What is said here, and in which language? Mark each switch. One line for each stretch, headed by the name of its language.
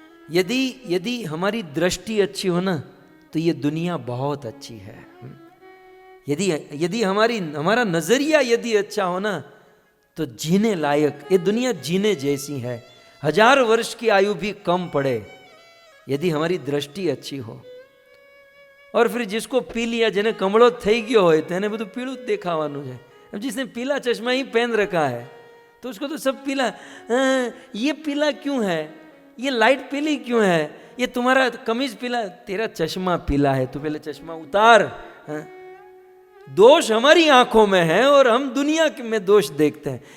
Hindi: यदि हमारी दृष्टि अच्छी हो ना, तो ये दुनिया बहुत अच्छी है। यदि हमारा नजरिया यदि अच्छा हो ना, तो जीने लायक ये दुनिया जीने जैसी है। 1000 वर्ष की आयु भी कम पड़े यदि हमारी दृष्टि अच्छी हो। और फिर जिसको पी लिया,
Gujarati: જેને કમળો થઈ ગયો હોય તેને બધું પીળું જ દેખાવાનું છે।
Hindi: अब जिसने पीला चश्मा ही पहन रखा है तो उसको तो सब पीला, ये पीला क्यों है, ये लाइट पीली क्यों है, ये तुम्हारा कमीज पीला, तेरा चश्मा पीला है, तू पहले चश्मा उतार। दोष हमारी आंखों में है और हम दुनिया में दोष देखते हैं।